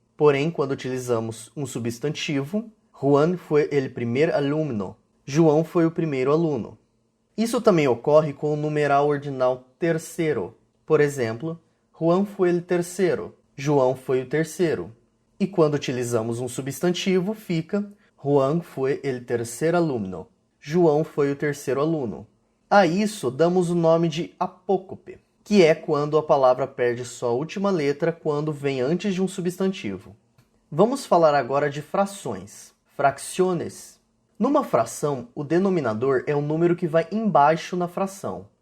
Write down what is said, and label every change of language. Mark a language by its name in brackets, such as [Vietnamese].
[Portuguese] Porém, quando utilizamos um substantivo, [Spanish] Juan fue el primer alumno. [Portuguese] João foi o primeiro aluno. Isso também ocorre com o numeral ordinal terceiro. Por exemplo, [Spanish] Juan fue el tercero. [Portuguese] João foi o terceiro. E quando utilizamos um substantivo, fica [Spanish] Juan fue el tercer alumno. [Portuguese] João foi o terceiro aluno. A isso damos o nome de apócope, que é quando a palavra perde sua última letra quando vem antes de um substantivo. Vamos falar agora de frações, fracciones. Numa fração, o denominador é o número que vai embaixo na fração.